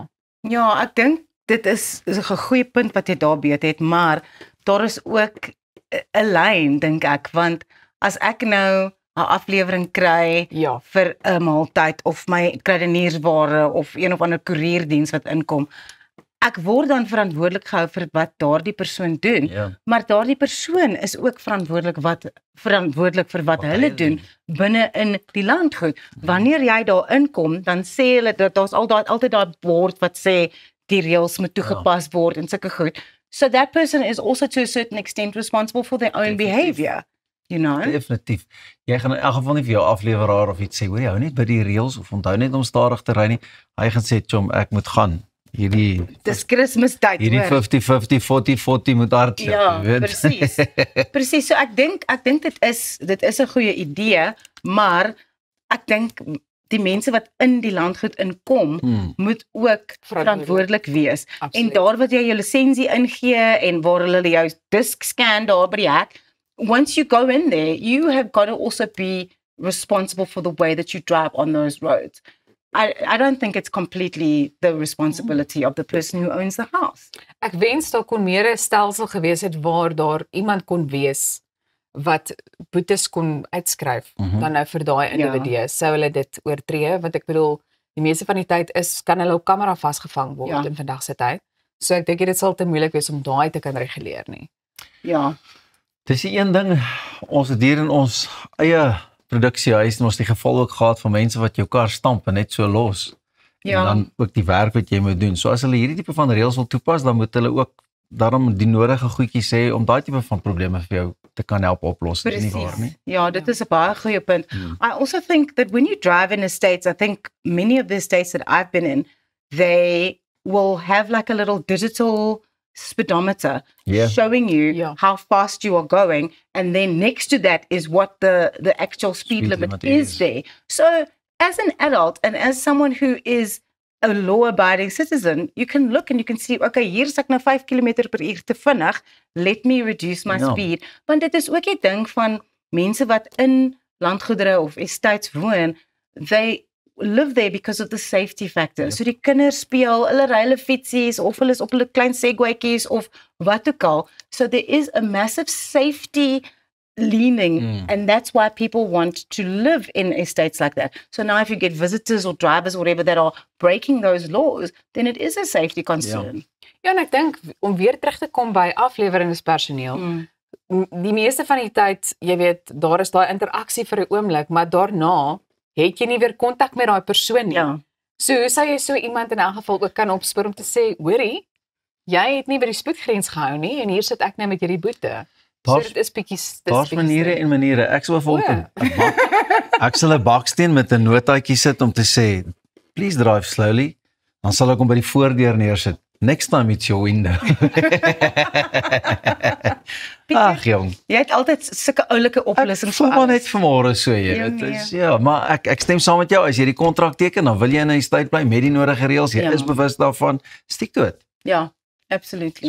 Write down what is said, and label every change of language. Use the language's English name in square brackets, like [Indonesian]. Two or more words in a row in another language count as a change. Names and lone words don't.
[Afrikaans] Ja, ek dink dit is 'n goeie punt wat jy daar beet het, maar daar is ook 'n lyn dink ek, want as ek nou 'n aflewering kry vir 'n maaltyd of my kruideniersware of een of ander koerierdiens wat inkom, ek word dan verantwoordelik gehou vir wat daardie persoon doen, maar daardie persoon is ook verantwoordelik vir wat hulle doen binne in die landgoed. Wanneer jy daar inkom, dan sê hulle dat daar's altyd daai bord wat sê die reëls moet toegepas word en sulke goed. [English] So that person is also to a certain extent responsible for their own behavior. You know? [Afrikaans] Definitief. Jy gaan in elk geval nie vir jou afleweraar of iets sê, hoor jy, hou net by die reëls of onthou net om stadig te ry nie. Hy gaan sê, "Chom, ek moet gaan." Dis Kersfeestyd, hierdie 50-50, 40-40 moet hardloop, ja, weet. Presies. Presies, so ek dink dit is 'n goeie idee, maar ek dink die mense wat in die landgoed inkom, moet ook verantwoordelik wees. Absoluut. En daar wat jy jou lisensie ingee en waar hulle jou [English] disk scan [Afrikaans] daar by die hek, [English] once you go in there, you have got to also be responsible for the way that you drive on those roads. I don't think it's completely the responsibility of the person who owns the house. [Afrikaans] Ek wens daar kon meer 'n stelsel gewees het waar daar iemand kon wees wat boetes kon uitskryf dan nou vir daai individue. Sou hulle dit oortree, want ek bedoel die meeste van die tyd kan hulle op kamera vasgevang word in vandag se tyd. So ek dink dit sal te moeilik wees om daai te kan reguleer nie. Ja. Dis die een ding, ons het hier in ons eie produksiehuis en ons die geval ook gehad van mense wat jou kar stamp en net so los. En dan ook die werk wat jy moet doen. So as hulle hierdie tipe van reëls wil toepas, dan moet hulle ook daarom die nodige goedjies sê om daai tipe van probleme vir jou te kan help oplos. Nie waar nie? Ja, dit is 'n baie goeie punt. [English] I also think that when you drive in the States, I think many of the states that I've been in, they will have like a little digital speedometer showing you how fast you are going, and then next to that is what the actual speed limit is there. So as an adult and as someone who is a law-abiding citizen, you can look and you can see, [Afrikaans] okay, hier is ek nou 5 km/h te vinnig, [English] let me reduce my speed. [Afrikaans] Want dit is ook die ding van mense wat in landgoedere of estates woon, [English] they live there because of the safety factor. [Afrikaans] So die kinders speel, hulle ry hulle fietsies of hulle is op hulle klein segwaytjies of wat ook al. [English] So there is a massive safety leaning and that's why people want to live in estates like that. So now if you get visitors or drivers or whatever that are breaking those laws, then it is a safety concern. [Afrikaans] Ja, en ek dink om weer terug te kom by afleweringspersoneel, die meeste van die tyd, jy weet, daar is daai interaksie vir 'n oomblik, maar daarna het jy nie weer kontak met daai persoon nie. Ja. So hoe sou jy so iemand in elk geval ook kan opspoor om te sê, hoorie, jy het nie by die spoedgrens gehou nie en hier sit ek nou met hierdie boete. So dit is bietjie daar's maniere en maniere. Ek sal volgens ek sal 'n baksteen met 'n notaatjie sit om te sê, [English] please drive slowly. [Afrikaans] Dan sal ek hom by die voordeur neersit. [English] Next time it's your window. [Afrikaans] Ag jong. Jy het altyd sulke oulike oplossings vir alles. Ek voel net vanmôre so jy. Dit is maar ek stem saam met jou. As jy die kontrak teken, dan wil jy in 'n estate bly met die nodige reëls. Jy is bewus daarvan. Stiek toe dit. Ja. Absolutely.